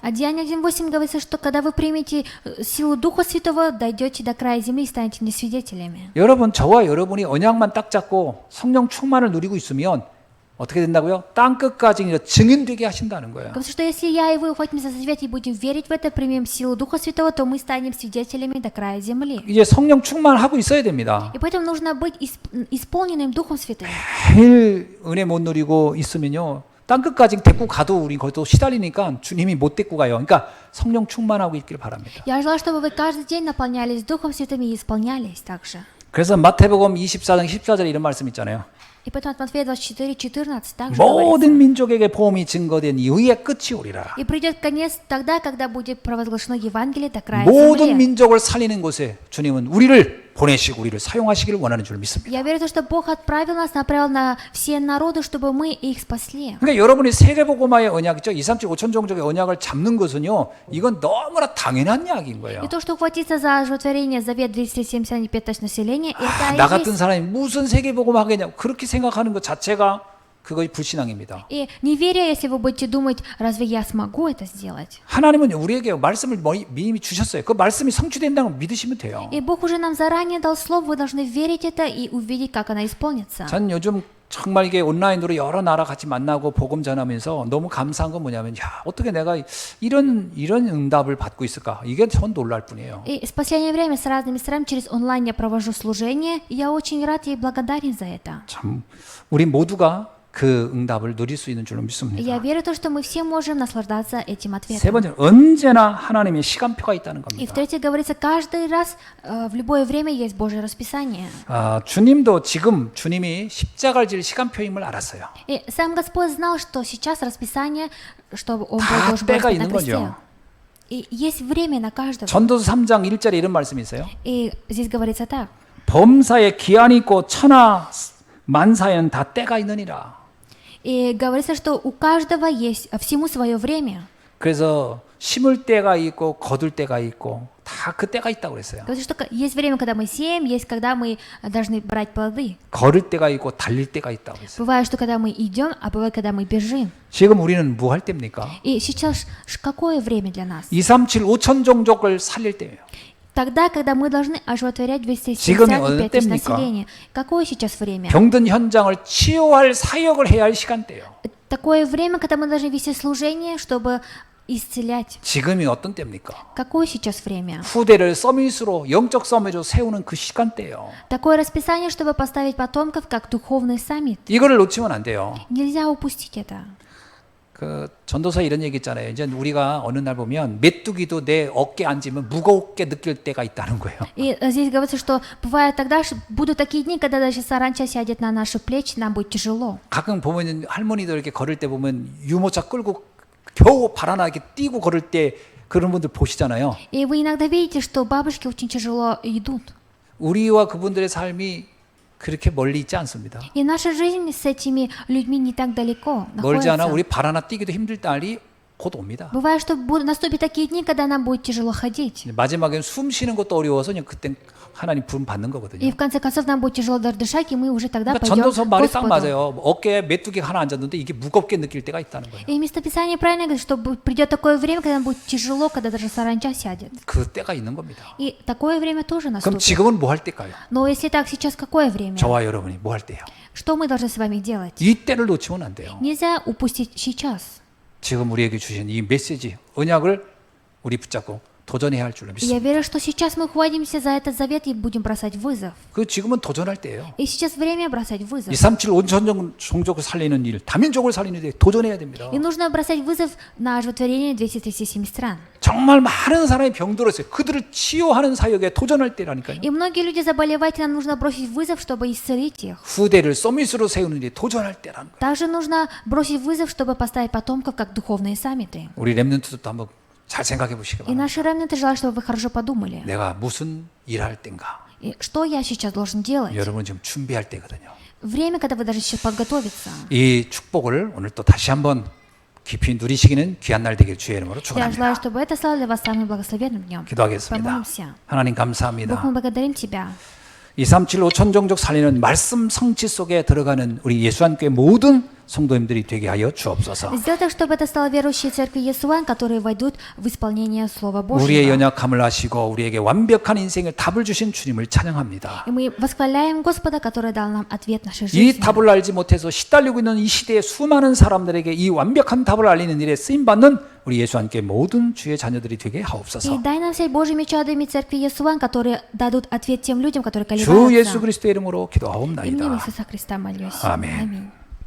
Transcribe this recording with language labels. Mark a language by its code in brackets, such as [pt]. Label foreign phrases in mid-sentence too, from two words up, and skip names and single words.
[ru] А Деяние 1.8 говорится, что когда вы примете силу Духа Святого, дойдете до края земли и станете мне свидетелями. [ko] 여러분 저와 여러분이 언약만 딱 잡고 성령 충만을 누리고 있으면 어떻게 된다고요? 땅 끝까지 증인되게 하신다는 거예요. [ru] Говорится, что если я и вы ухватимся за завет и будем верить в это, примем силу Духа Святого, то мы станем свидетелями до края земли. [ko] 이제 성령 충만하고 있어야 됩니다. [ru] И поэтому нужно быть исполненным Духом Святым. [ko] 매일 은혜 못 누리고 있으면요. 땅 끝까지 데리고 가도 우리 거기도 시달리니까 주님이 못 데리고 가요. 그러니까 성령 충만하고 있기를 바랍니다. [ru] Я желаю, чтобы вы каждый день наполнялись Духом Святым и исполнялись также. [ko] 그래서 마태복음 24장 14절에 이런 말씀 있잖아요. [ru] И поэтому от Матфея 24:14 также говорится. [ko] 모든 민족에게 복음이 증거된 이후에 끝이 오리라. [ru] И придет конец тогда, когда будет провозглашено Евангелие до края [ko] 모든 [ru] земли. [ko] 민족을 살리는 곳에 주님은 우리를 보내시고 우리를 사용하시기를 원하는 줄 믿습니다. [ru] Я верю в то, что Бог отправил нас, направил на все народы, чтобы мы их спасли. [ko] 그러니까 여러분이 세례복음화의 언약 있죠? 2, 3, 7, 5천 종족의 언약을 잡는 것은요. 이건 너무나 당연한 이야기인 거예요. [ru] И то, что ухватиться за животворение, завет 275 тысяч населения, это [ko] 나 [ru] и [ko] 같은 [ru] есть. [ko] 사람이 무슨 세계복음 하겠냐고 그렇게 생각하는 것 자체가 그것이 불신앙입니다. [ru] И не веря, если вы будете думать, разве я смогу это сделать? [ko] 하나님은 우리에게 말씀을 미리 주셨어요. 그 말씀이 성취된다는 걸 믿으시면 돼요. [ru] И Бог уже нам заранее дал слово, вы должны верить это и увидеть, как оно исполнится. [ko] 전 요즘 정말 이게 온라인으로 여러 나라 같이 만나고 복음 전하면서 너무 감사한 건 뭐냐면 야 어떻게 내가 이런 응답을 받고 있을까 이게 전 놀랄 뿐이에요. [ru] И в последнее время с разными странами через онлайн я провожу служение, и я очень рад и благодарен за это. [ko] 참 우리 모두가 그 응답을 누릴 수 있는 줄로 믿습니다. [ru] Я верю в то, что мы все можем наслаждаться этим [ko] 세 [ru] ответом. [ko] 번째 언제나 하나님의 시간표가 있다는 [ru] И [ko] 겁니다. [ru] в-третьих, говорится, каждый раз, в любое время есть Божье расписание. [ko] 주님도 지금 주님이 십자가를 질 시간표임을 알았어요. [ru] И сам Господь знал, что сейчас расписание, что Он [ko] 다 [ru] должен был [ko] 때가 [ru] быть на [ko] 있는 [ru] кресте. [ko] 거죠. [ru] И есть время на каждого. [ko] 전도서 3장 1절에 이런 말씀이 있어요. [ru] И здесь говорится так. [ko] 범사에 기한이 있고 천하 만사에는 다 때가 있느니라. [ru] И говорится, что у каждого есть всему свое время. [ko] 그래서 심을 때가 있고 거둘 때가 있고 다 그 때가 있다고 그랬어요. [ru] Говорится, что есть время, когда мы сеем, есть когда мы должны брать плоды. [ko] 걸을 때가 있고 달릴 때가 있다고 그랬어요. [ru] Бывает, что когда мы идем, а бывает, когда мы бежим. [ko] 지금 우리는 뭐 할 때입니까? [ru] И сейчас какое время для нас? [ko] 237 5천 종족을 살릴 때예요. [ru] Тогда, когда мы должны оживотворять 207 [ko] 지금이 [ru] стран и [ko] 어느 [ru] 5 тысяч [ko] 때입니까? [ru] населения. Какое сейчас время? [ko] 병든 현장을 치유할 사역을 해야 할 시간대예요. [ru] Такое время, когда мы должны вести служение, чтобы исцелять. [ko] 지금이 어떤 때입니까? [ru] Какое сейчас время? [ko] 후대를 서밋으로 영적 서밋으로 세우는 그 시간대예요. [ru] Такое расписание, чтобы поставить потомков как духовный саммит. [ko] 이거를 놓치면 안 돼요. [ru] Нельзя упустить это. [ko] 그 전도서에 이런 얘기 있잖아요. 이제 우리가 어느 날 보면 메뚜기도 내 어깨에 앉으면 무겁게 느낄 때가 있다는 거예요. [ru] И здесь говорится, что бывает тогда, что будут такие дни, когда даже саранча сядет на наши плечи, нам будет тяжело. [ko] 가끔 보면 할머니들 이렇게 걸을 때 보면 유모차 끌고 겨우 발 하나 이렇게 띄고 걸을 때 그런 분들 보시잖아요. [ru] И вы иногда видите, что бабушки очень тяжело идут. [ko] 우리와 그분들의 삶이 그렇게 멀리 있지 않습니다. [ru] И наша жизнь с этими людьми не так далеко [ko] 멀지 않아 [ru] находится. [ko] 우리 발 하나 띄기도 힘들 날이 곧 옵니다. [ru] Бывает, что наступят такие дни, когда нам будет тяжело ходить. [ko] 마지막엔 숨 쉬는 것도 어려워서 그냥 그땐 하나님 부름 받는 거거든요. [ru] И в конце концов нам будет тяжело даже дышать, и мы уже тогда [ko] 그러니까 [ru] пойдем [ko] 전도서 [ru] к [ko] 말이 딱 [ru] Господу. [ko] 맞아요. 어깨에 메뚜기 하나 앉았는데 이게 무겁게 느낄 때가 있다는 거예요. [ru] И местописание правильно говорит, что придет такое время, когда нам будет тяжело, когда даже саранча сядет. [ko] 그 때가 있는 겁니다. [ru] И такое время тоже [ko] 그럼 [ru] наступит. [ko] 지금은 뭐 할 때일까요? [ru] Но если так, сейчас какое время? [ko] 저와 여러분이 뭐 할 때요? [ru] Что мы должны с вами делать? [ko] 이 때를 놓치면 안 돼요. [ru] Нельзя упустить сейчас. [ko] 지금 우리에게 주신 이 메시지, 언약을 우리 붙잡고 도전해야 할 줄로 [ru] И [ko] 믿습니다. [ru] я верю, что сейчас мы хватимся за этот завет и будем бросать вызов. [ko] 그 지금은 도전할 때예요. [ru] И сейчас время бросать вызов. [ko] 237 온천 종족을 살리는 일, 다민족을 살리는 데 도전해야 됩니다. [ru] И нужно бросать вызов на оживотворение 237 стран. [ko] 정말 많은 사람이 병들었어요. 그들을 치유하는 사역에 도전할 때라니까요. [ru] И многие люди заболевают, и нам нужно бросить вызов, чтобы исцелить их. [ko] 후대를 서밋으로 세우는 데 도전할 때라는 거예요. [ru] Также нужно бросить вызов, чтобы поставить потомков как духовные саммиты. [ko] 우리 렘넌트도 한번 잘 생각해 보시기 [ru] И [ko] 바랍니다. [ru] наши ремнанты желаю, чтобы вы хорошо подумали. [ko] 내가 무슨 일할 땐가? [ru] И что я сейчас должен делать? [ko] 여러분 지금 준비할 때거든요. [ru] Время, когда вы даже сейчас подготовиться. [ko] 이 축복을 오늘 또 다시 한번 깊이 누리시기는 귀한 날 되길 주의 이름으로 [ru] Я желаю, [ko] 축원합니다. [ru] чтобы это стало для вас самым благословенным днем. [ko] 기도하겠습니다. [ru] Помолимся. [ko] 하나님 [ru] Бог, [ko] 감사합니다. [ru] мы благодарим Тебя. [ko] 237 5천 종족 살리는 말씀 성취 속에 들어가는 우리 예수한교회 모든 성도님들이 되게 하여 주옵소서. [ru] Сделай так, чтобы это стало верующие церкви Иесуан, которые войдут в исполнение Слова [ko] 우리의 [ru] Божьего. [ko] 연약함을 아시고 우리에게 완벽한 인생을 답을 주신 주님을 찬양합니다. [ru] И мы восхваляем Господа, который дал нам ответ нашей [ko] 이 [ru] жизни. [ko] 답을 알지 못해서 시달리고 있는 이 시대의 수많은 사람들에게 이 완벽한 답을 알리는 일에 쓰임받는 우리 예수 함께 모든 주의 자녀들이 되게 [ru] И [ko] 하옵소서. [ru] дай нам всей Божьими чадами церкви Иесуан, которые дадут ответ тем людям, которые [ko] 주 예수 [ru] колебаются. [ko] 그리스도의 이름으로 [ru] Именем [ko] 기도하옵나이다. [ru] Иисуса Христа молюсь. Аминь. Аминь.